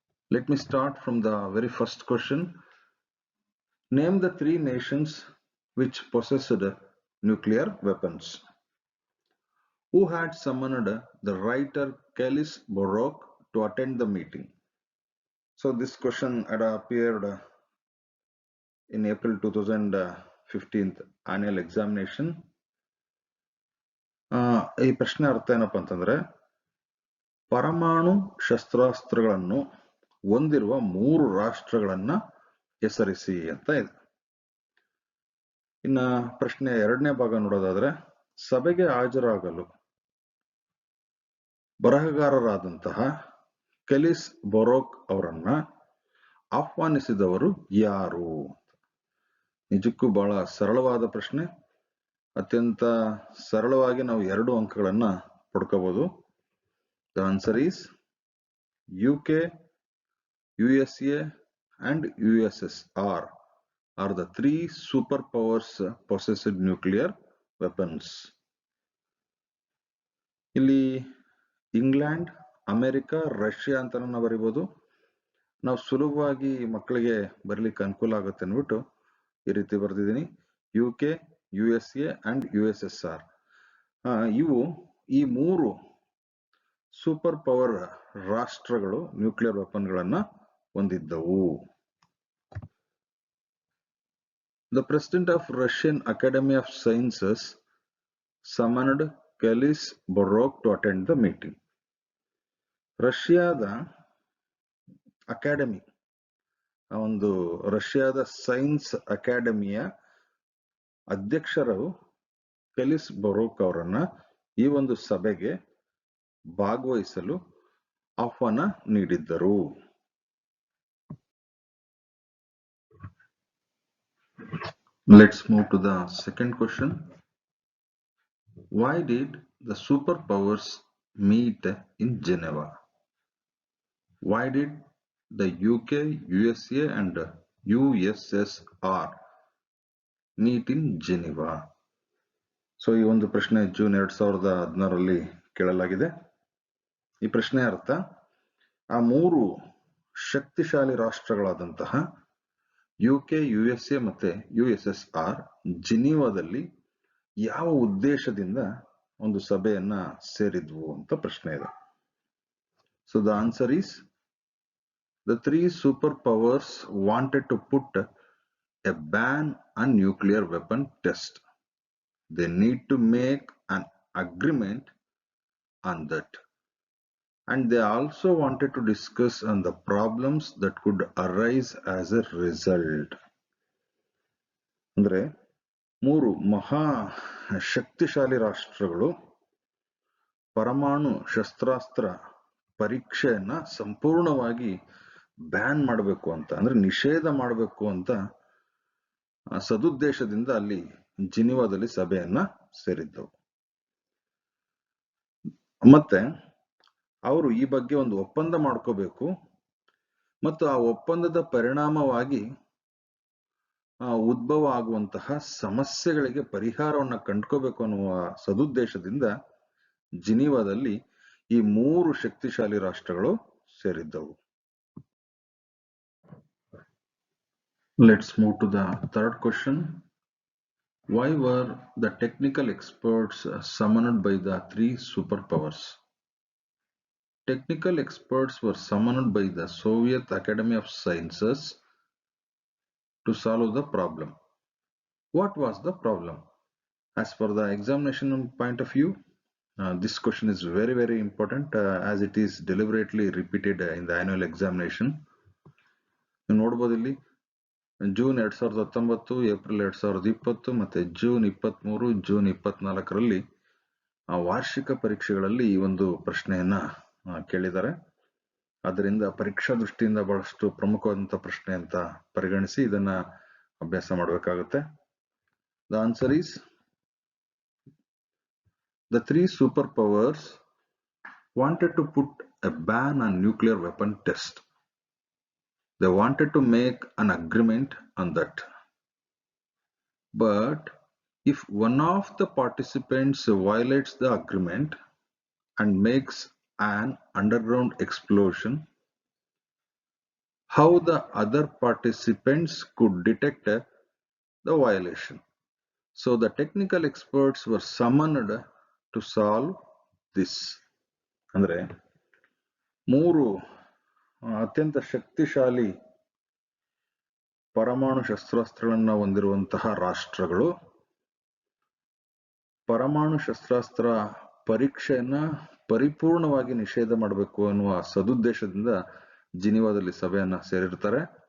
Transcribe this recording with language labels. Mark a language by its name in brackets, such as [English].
[English] Let me start from the very first question. Name the 3 nations which possessed nuclear weapons. Who had summoned the writer Kellis Borok to attend the meeting? So this question had appeared in April 2015 annual examination. [Kannada] ಈ ಪ್ರಶ್ನೆ ಅರ್ಥ ಏನಪ್ಪ ಅಂತಂದ್ರೆ ಪರಮಾಣು ಶಸ್ತ್ರಾಸ್ತ್ರಗಳನ್ನು ಹೊಂದಿರುವ 3 ರಾಷ್ಟ್ರಗಳನ್ನ ಹೆಸರಿಸಿ ಅಂತ ಇದೆ. ಇನ್ನ ಪ್ರಶ್ನೆ ಎರಡನೇ ಭಾಗ ನೋಡೋದಾದ್ರೆ ಸಭೆಗೆ ಹಾಜರಾಗಲು ಬರಹಗಾರರಾದಂತಹ ಕೆಲಿಸ್ ಬೊರೋಕ್ ಅವರನ್ನ ಆಹ್ವಾನಿಸಿದವರು ಯಾರು? ನಿಜಕ್ಕೂ ಬಹಳ ಸರಳವಾದ ಪ್ರಶ್ನೆ. ಅತ್ಯಂತ ಸರಳವಾಗಿ ನಾವು 2 ಅಂಕಗಳನ್ನ ಪಡ್ಕೋಬಹುದು. [English] The answer is UK, USA and USSR are the 3 superpowers possessed nuclear weapons. [Kannada] ಇಲ್ಲಿ ಇಂಗ್ಲೆಂಡ್, ಅಮೆರಿಕ, ರಷ್ಯಾ ಅಂತ ನಾವು ಬರಿಬಹುದು. ನಾವು ಸುಲಭವಾಗಿ ಮಕ್ಕಳಿಗೆ ಬರಲಿಕ್ಕೆ ಅನುಕೂಲ ಆಗುತ್ತೆ ಅಂದ್ಬಿಟ್ಟು ಈ ರೀತಿ ಬರೆದಿದ್ದೀನಿ. [English] UK, USA and USSR. [Kannada] ಇವು ಈ 3 [English] super power [Kannada] ರಾಷ್ಟ್ರಗಳು ನ್ಯೂಕ್ಲಿಯರ್ ವೆಪನ್ಗಳನ್ನ ಹೊಂದಿದ್ದವು. [English] The President of Russian Academy of Sciences summoned Kellis Borok to attend the meeting. [Kannada] ರಷ್ಯಾದ ಅಕಾಡೆಮಿ, ಒಂದು ರಷ್ಯಾದ ಸೈನ್ಸ್ ಅಕಾಡೆಮಿಯ ಅಧ್ಯಕ್ಷರು ಕೆಲಿಸ್ ಬೊರೋಕ್ ಅವರನ್ನ ಈ ಒಂದು ಸಭೆಗೆ ಭಾಗವಹಿಸಲು ಆಹ್ವಾನ ನೀಡಿದ್ದರು. [English] Let's move to the second question. Why did the superpowers meet in Geneva? Why did the UK, USA and USSR meet in Geneva? [Kannada] So ಈ ಒಂದು ಪ್ರಶ್ನೆ ಜೂನ್ 2016ರಲ್ಲಿ ಕೇಳಲಾಗಿದೆ. ಈ ಪ್ರಶ್ನೆ ಅರ್ಥ, ಆ 3 ಶಕ್ತಿಶಾಲಿ ರಾಷ್ಟ್ರಗಳಾದಂತಹ UK, USA ಮತ್ತೆ USSR ಜಿನೀವಾದಲ್ಲಿ ಯಾವ ಉದ್ದೇಶದಿಂದ ಒಂದು ಸಭೆಯನ್ನ ಸೇರಿದ್ವು ಅಂತ ಪ್ರಶ್ನೆ ಇದೆ. [English] So the answer is the 3 superpowers wanted to put a ban on nuclear weapon test. They need to make an agreement on that. And they also wanted to discuss on the problems that could arise as a result. [Kannada] ಅಂದ್ರೆ 3 ಮಹಾ ಶಕ್ತಿಶಾಲಿ ರಾಷ್ಟ್ರಗಳು ಪರಮಾಣು ಶಸ್ತ್ರಾಸ್ತ್ರ ಪರೀಕ್ಷೆಯನ್ನ ಸಂಪೂರ್ಣವಾಗಿ ban ಮಾಡಬೇಕು ಅಂತ, ಅಂದ್ರೆ ನಿಷೇಧ ಮಾಡಬೇಕು ಅಂತ ಸದುದ್ದೇಶದಿಂದ ಅಲ್ಲಿ ಜಿನಿವಾದಲ್ಲಿ ಸಭೆಯನ್ನ ಸೇರಿದ್ದವು. ಮತ್ತೆ ಅವರು ಈ ಬಗ್ಗೆ ಒಂದು ಒಪ್ಪಂದ ಮಾಡ್ಕೋಬೇಕು ಮತ್ತು ಆ ಒಪ್ಪಂದದ ಪರಿಣಾಮವಾಗಿ ಉದ್ಭವ ಆಗುವಂತಹ ಸಮಸ್ಯೆಗಳಿಗೆ ಪರಿಹಾರವನ್ನ ಕಂಡುಕೋಬೇಕು ಅನ್ನುವ ಸದುದ್ದೇಶದಿಂದ ಜಿನೀವಾದಲ್ಲಿ ಈ 3 ಶಕ್ತಿಶಾಲಿ ರಾಷ್ಟ್ರಗಳು ಸೇರಿದ್ದವು. [English] Let's move to the third question. Why were the technical experts summoned by the three superpowers? Technical experts were summoned by the Soviet Academy of Sciences to solve the problem. What was the problem? As per the examination point of view, this question is very, very important as it is deliberately repeated in the annual examination. [Kannada] ನೀವು ನೋಡ್ಬೋದು ಇಲ್ಲಿ June 2019, April 2020 ಮತ್ತೆ June 23, June 24ರಲ್ಲಿ ವಾರ್ಷಿಕ ಪರೀಕ್ಷೆಗಳಲ್ಲಿ ಈ ಒಂದು ಪ್ರಶ್ನೆಯನ್ನ ಕೇಳಿದ್ದಾರೆ. ಆದ್ದರಿಂದ ಪರೀಕ್ಷಾ ದೃಷ್ಟಿಯಿಂದ ಬಹಳಷ್ಟು ಪ್ರಮುಖವಾದಂತಹ ಪ್ರಶ್ನೆ ಅಂತ ಪರಿಗಣಿಸಿ ಇದನ್ನ ಅಭ್ಯಾಸ ಮಾಡಬೇಕಾಗುತ್ತೆ. [English] The answer is the three superpowers wanted to put a ban on nuclear weapon test. They wanted to make an agreement on that. But if one of the participants violates the agreement and makes an underground explosion, how the other participants could detect the violation? So the technical experts were summoned to solve this. [Kannada] ಅಂದ್ರೆ ಮೂರು ಅತ್ಯಂತ ಶಕ್ತಿಶಾಲಿ ಪರಮಾಣು ಶಸ್ತ್ರಾಸ್ತ್ರಗಳನ್ನ ಹೊಂದಿರುವಂತಹ ರಾಷ್ಟ್ರಗಳು ಪರಮಾಣು ಶಸ್ತ್ರಾಸ್ತ್ರ ಪರೀಕ್ಷೆಯನ್ನ ಪರಿಪೂರ್ಣವಾಗಿ ನಿಷೇಧ ಮಾಡಬೇಕು ಅನ್ನುವ ಸದುದ್ದೇಶದಿಂದ ಜಿನಿವಾದಲ್ಲಿ ಸಭೆಯನ್ನ ಸೇರಿರ್ತಾರೆ.